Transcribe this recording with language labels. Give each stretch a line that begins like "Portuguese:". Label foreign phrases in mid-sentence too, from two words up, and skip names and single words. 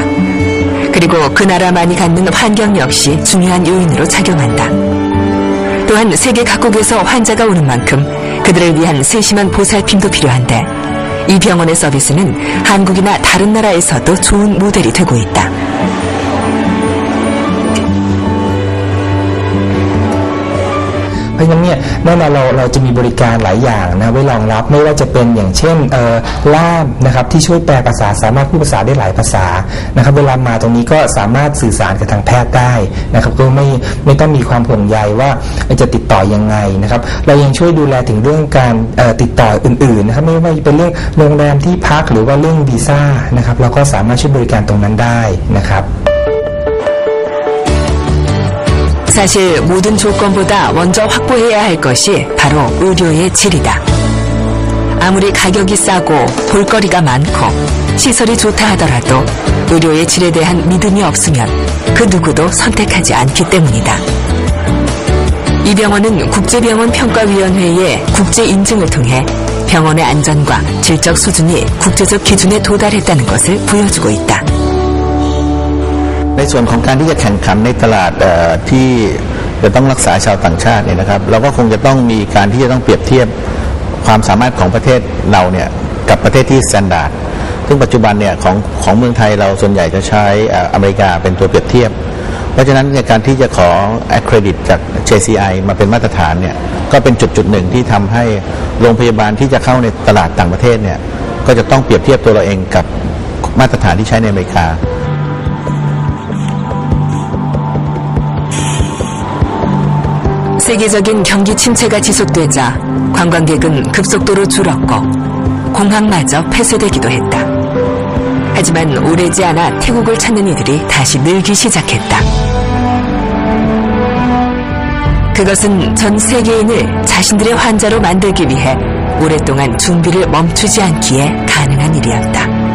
Korean: 그리고 그 나라만이 갖는 환경 역시 중요한 요인으로 작용한다. 또한 세계 각국에서 환자가 오는 만큼 그들을 위한 세심한 보살핌도 필요한데 이 병원의 서비스는 한국이나 다른 나라에서도 좋은 모델이 되고 있다.
Thai: เพราะฉะนั้นเนี่ยแน่นอนเราจะมีบริการหลายอย่างนะไว้รองรับไม่ว่าจะเป็นอย่างเช่นล่ามนะครับ ที่ช่วยแปลภาษาสามารถพูดภาษาได้หลายภาษานะครับเวลามาตรงนี้ก็สามารถสื่อสารกับทางแพทย์ได้นะครับก็ไม่ต้องมีความห่วงใยว่าจะติดต่อยังไงนะครับเรายังช่วยดูแลถึงเรื่องการติดต่ออื่นๆนะครับไม่ว่าจะเป็นเรื่องโรงแรมที่พักหรือว่าเรื่องวีซ่านะครับเราก็สามารถช่วยบริการตรงนั้นได้นะครับ
Korean: 사실 모든 조건보다 먼저 확보해야 할 것이 바로 의료의 질이다. 아무리 가격이 싸고 볼거리가 많고 시설이 좋다 하더라도 의료의 질에 대한 믿음이 없으면 그 누구도 선택하지 않기 때문이다. 이 병원은 국제병원평가위원회의 국제 인증을 통해 병원의 안전과 질적 수준이 국제적 기준에 도달했다는 것을 보여주고 있다.
Thai: ในส่วนของการที่จะแข่งขันในตลาดที่จะต้องรักษาชาวต่างชาติเนี่ยนะครับเราก็คงจะต้อง มีการที่จะต้องเปรียบเทียบความสามารถของประเทศเราเนี่ยกับประเทศที่สแตนดาร์ดซึ่งปัจจุบันเนี่ยของเมืองไทยเราส่วนใหญ่จะใช้อเมริกาเป็นตัวเปรียบเทียบเพราะฉะนั้นในการที่จะขอ accredit จาก JCI มาเป็นมาตรฐานเนี่ยก็เป็นจุดหนึ่งที่ทำให้โรงพยาบาลที่จะเข้าในตลาดต่างประเทศเนี่ยก็จะต้องเปรียบเทียบตัวเราเองกับมาตรฐานที่ใช้ในอเมริกา
Korean: 세계적인 경기 침체가 지속되자 관광객은 급속도로 줄었고 공항마저 폐쇄되기도 했다. 하지만 오래지 않아 태국을 찾는 이들이 다시 늘기 시작했다. 그것은 전 세계인을 자신들의 환자로 만들기 위해 오랫동안 준비를 멈추지 않기에 가능한 일이었다.